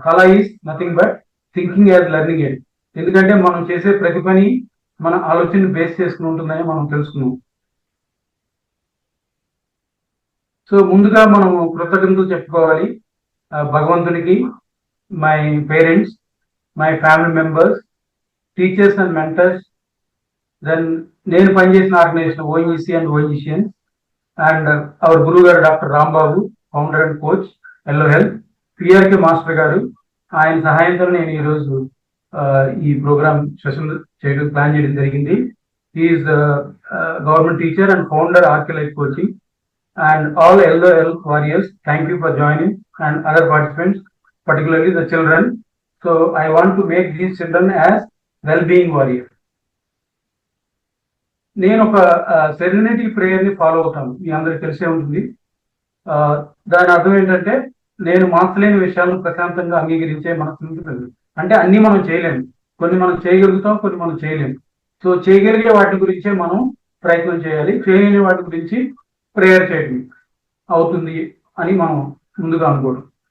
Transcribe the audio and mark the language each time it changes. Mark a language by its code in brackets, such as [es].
[en] Tala is nothing but thinking as learning it. [te] ఎందుకంటే మనం చేసే ప్రతి పని మన ఆలోచన బేస్ చేసుకుని ఉంటుందని మనం తెలుసుకున్నాం. సో ముందుగా మనం కృతజ్ఞతలు చెప్పుకోవాలి భగవంతునికి, [en] my parents, my family members, teachers and mentors, [te] then నేను పనిచేసిన organisation ONGC and ఓఎన్జీసీఎన్స్, and hour గురువు గారు doctor Rambabu, founder and coach yellow health, PRK master గారు. ఆయన సహాయంతో నేను ఈరోజు ఈ ప్రోగ్రామ్ సెషన్ ప్లాన్ చేయడం జరిగింది. [en] Is government teacher and founder RK life coaching. And all Elder Health warriors, thank you for joining, and other participants, particularly the children. So I want to make these children as well-being warriors. [te] నేను ఒక serenity ప్రేయర్ని follow అవుతాను, మీ అందరికి తెలిసే ఉంటుంది. దాని అర్థం ఏంటంటే నేను మార్చలేని విషయాలను ప్రశాంతంగా అంగీకరించే మనసు ఉంటుంది. అంటే అన్ని మనం చేయలేము, కొన్ని మనం చేయగలుగుతాం, కొన్ని మనం చేయలేము. సో చేయగలిగే వాటి గురించే మనం ప్రయత్నం చేయాలి, చేయలేని వాటి గురించి ప్రేయర్ చేయడం అవుతుంది అని మనం ముందుగా అనుకోవడం.